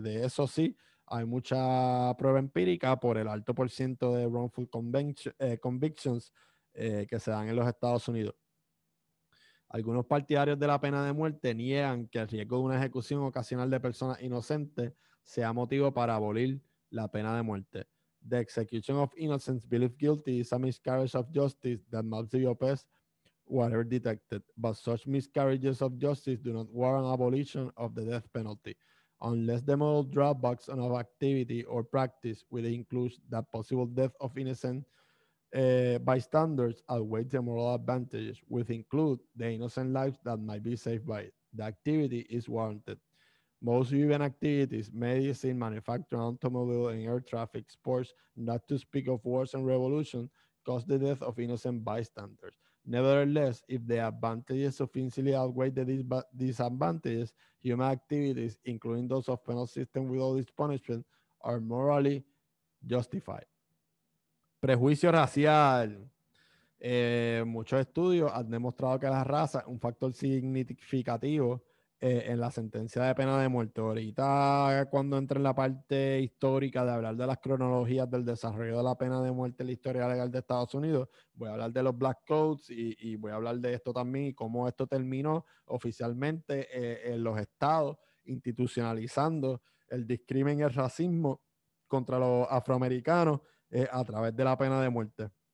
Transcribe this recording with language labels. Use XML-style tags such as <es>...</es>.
<es>De eso sí, hay mucha prueba empírica por el alto por ciento de wrongful convictions que se dan en los Estados Unidos. Algunos partidarios de la pena de muerte niegan que el riesgo de una ejecución ocasional de personas inocentes sea motivo para abolir la pena de muerte.</es> <en>The execution of innocents believed guilty is a miscarriage of justice that must be oppressed whatever detected, but such miscarriages of justice do not warrant abolition of the death penalty, unless the moral drawbacks of activity or practice, which includes the possible death of innocent bystanders, outweigh the moral advantages, which include the innocent lives that might be saved by it. The activity is warranted. Most human activities, medicine, manufacturing, automobile, and air traffic, sports, not to speak of wars and revolution, cause the death of innocent bystanders. Nevertheless, if the advantages sufficiently outweigh the disadvantages, human activities, including those of penal system with all its punishment, are morally justified.</en> <es>Prejuicio racial. Muchos estudios han demostrado que la raza es un factor significativo en la sentencia de pena de muerte. Ahorita, cuando entre en la parte histórica de hablar de las cronologías del desarrollo de la pena de muerte en la historia legal de Estados Unidos, voy a hablar de los Black Codes y voy a hablar de esto también y cómo esto terminó oficialmente en los estados, institucionalizando el discrimen y el racismo contra los afroamericanos a través de la pena de muerte.</es>